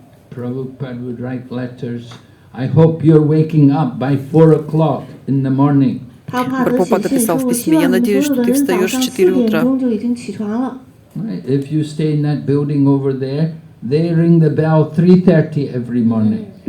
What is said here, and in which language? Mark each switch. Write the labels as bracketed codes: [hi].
[en] Prabhupada would write letters. I hope you're waking up by 4 o'clock in the morning. [ru] Прабхупада писал в письме: «Я надеюсь, что ты встаешь в 4 утра». [en] Right? If you stay in that building over there, they ring the bell 3:30 every morning.